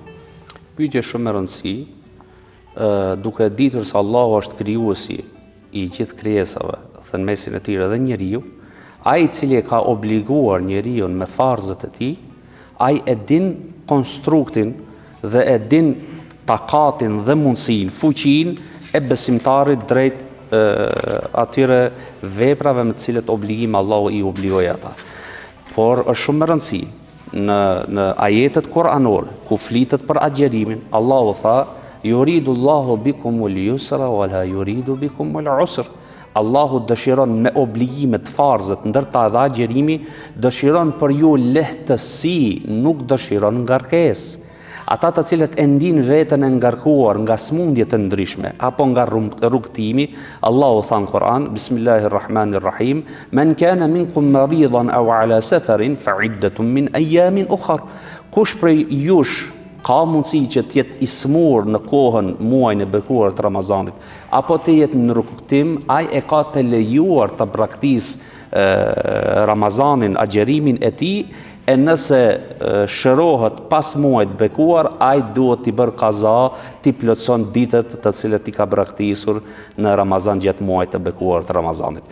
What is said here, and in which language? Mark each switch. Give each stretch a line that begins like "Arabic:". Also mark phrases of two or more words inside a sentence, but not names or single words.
Albanian: Pyetje shumë e rëndësishme, duke ditur se Allahu është krijuesi i gjithë krijesave, dhe në mesin e tyre dhe njeriu, ai i cili e ka obliguar njeriu me farzët e tij, ai e din konstruktin dhe e din takatin dhe mundësin, fuqin e besimtarit drejt atyre veprave me cilët obligime Allahu i obligoi ata. Por është shumë e rëndësishme në ajetet kuranore ku flitet për agjerimin, Allahu tha:
Arabic: "يريد الله بكم اليسر ولا يريد بكم العسر."
Albanian: Allahu dëshiron me obligimet farzët, ndërta dhe agjerimi, dëshiron për ju lehtësi, nuk dëshiron ngarkesë. ata të cilët e ndin veten e ngarkuar nga smundje të ndryshme apo nga rrugtimi, Allahu tha në Kur'an, Bismillahirrahmanirrahim,
Arabic: من كان منكم مريضا أو على سفر فعدة من أيام أخر.
Albanian: Kush prej jush ka mundësi që të jetë i smur në kohën muajin e bekuar të Ramazanit, apo të jetë në rrugtim, ai e ka të lejuar të braktisë Ramazanin, agjerimin e tij, e nëse shërohet pas muajit bekuar, ai duhet t'i bërë kaza, t'i plotson ditët të cilët i ka braktisur në Ramazan gjatë muajit të bekuar të Ramazanit.